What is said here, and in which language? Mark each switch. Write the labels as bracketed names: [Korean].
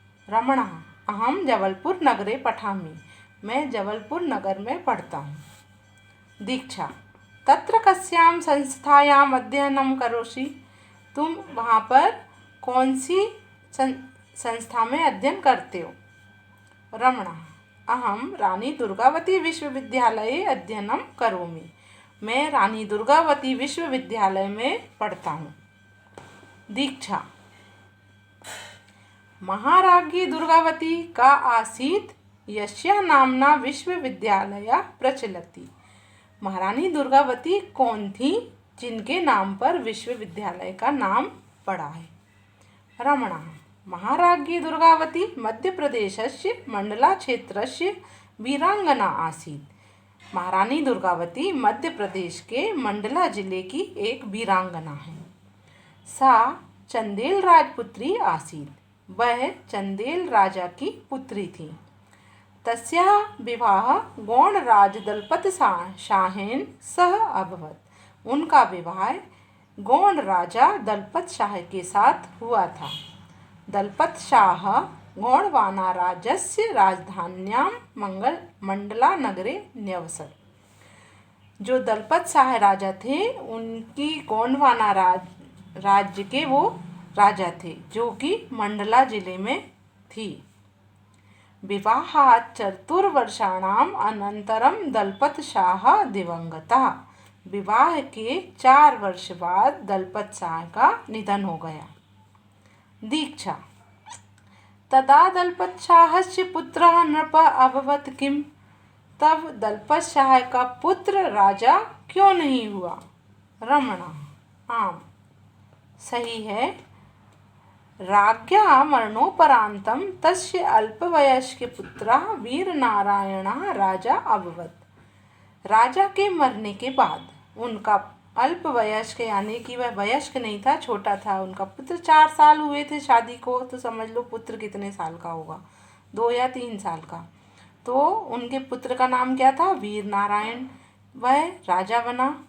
[Sanskrit] रमणः अहं जबलपुर नगरे पठामि। [Hindi] मैं जबलपुर नगर में पढ़ता हूँ। दीक्षा। [Sanskrit] तत्र कस्यां संस्थायाम् अध्ययनं करोषि? [Hindi] तुम वहाँ पर कौन सी संस्था में अध्ययन करते हो? [Sanskrit] रमणः अहं रानी दुर्गावती विश्वविद्यालये अध्ययनं करोमि। [Hindi] मैं रानी दुर्गावती विश्वविद्यालय में पढ़ता हूँ। दीक्षा। [Sanskrit] महाराज्ञी दुर्गावती का आसीत् यस्याः नाम्ना विश्वविद्यालयः प्रचलति। [Hindi] महारानी दुर्गावती कौन थी जिनके नाम पर विश्वविद्यालय का नाम पड़ा है? [Sanskrit] रमणः महाराज्ञी दुर्गावती मध्य प्रदेशस्य मंडला क्षेत्रस्य वीरांगना आसीत्। [Hindi] महारानी दुर्गावती मध्य प्रदेश के मंडला जिले की एक वीरांगना है। [Sanskrit] सा चंदेल राजपुत्री आसीत्। [Hindi] वह चंदेल राजा की पुत्री थी। [Sanskrit] तस्याः विवाह गौणराज दलपत शाहेन सह अभवत्। [Hindi] उनका विवाह गौण राजा दलपत शाह के साथ हुआ था। [Sanskrit] दलपत शाह गौणवाना राज्यस्य राजधान्यां मंडला नगरे न्यवसत्। [Hindi] जो दलपत शाह राजा थे उनकी गौंडवाना राज्य के वो राजा थे जो कि मंडला जिले में थी। [Sanskrit] विवाहात् चतुर्वर्षाणाम् अनन्तरं दलपत शाह दिवंगतः। [Hindi] विवाह के 4 वर्ष बाद दलपत शाह का निधन हो गया। दीक्षा। [Sanskrit] तदा दलपत शाहस्य पुत्रः नृपः अभवत् किम? [Hindi] तब दलपत शाह का पुत्र राजा क्यों नहीं हुआ? [Sanskrit] रमणः आम [Hindi] सही है। [Sanskrit] राज्ञा मरणोपरांतं तस्य अल्पवयस्क पुत्रः वीरनारायणः राजा अभवत्। [Hindi] राजा के मरने के बाद उनका अल्पवयस्क यानी कि वह वयस्क नहीं था, छोटा था, उनका पुत्र 4 साल हुए थे शादी को, तो समझ लो पुत्र कितने साल का होगा, 2 या 3 साल का। तो उनके पुत्र का नाम क्या था? वीर नारायण। वह राजा बना।